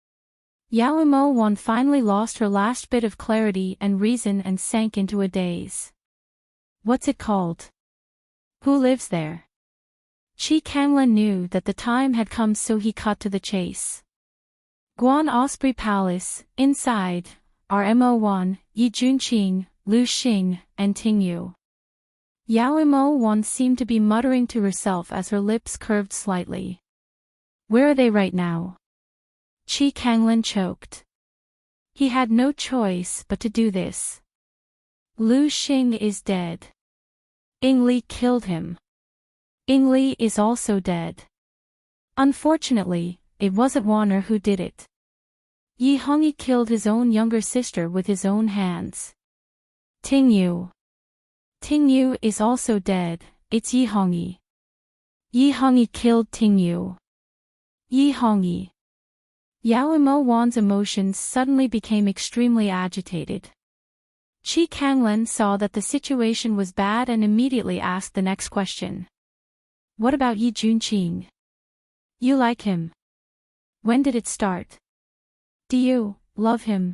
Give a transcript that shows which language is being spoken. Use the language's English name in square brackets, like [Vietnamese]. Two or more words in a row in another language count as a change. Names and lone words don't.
[English] Yao Mo Wan finally lost her last bit of clarity and reason and sank into a daze. What's it called? Who lives there? Qi Kanglan knew that the time had come, so he cut to the chase. Guan Osprey Palace, inside, are Mo Wan, Yi Junqing, Lu Xing, and Ting Yu. Yao Mo Wan seemed to be muttering to herself as her lips curved slightly. Where are they right now? Qi Kanglan choked. He had no choice but to do this. Lu Xing is dead. Ying Li killed him. Ying Li is also dead. Unfortunately, it wasn't Warner who did it. Yi Hongyi killed his own younger sister with his own hands. Ting Yu. Ting Yu is also dead, it's Yi Hongyi. Yi Hongyi killed Ting Yu. Yi Hongyi. Yao Mo Wan's emotions suddenly became extremely agitated. Qi Kanglan saw that the situation was bad and immediately asked the next question. What about Yi Junqing? You like him? When did it start? Do you love him?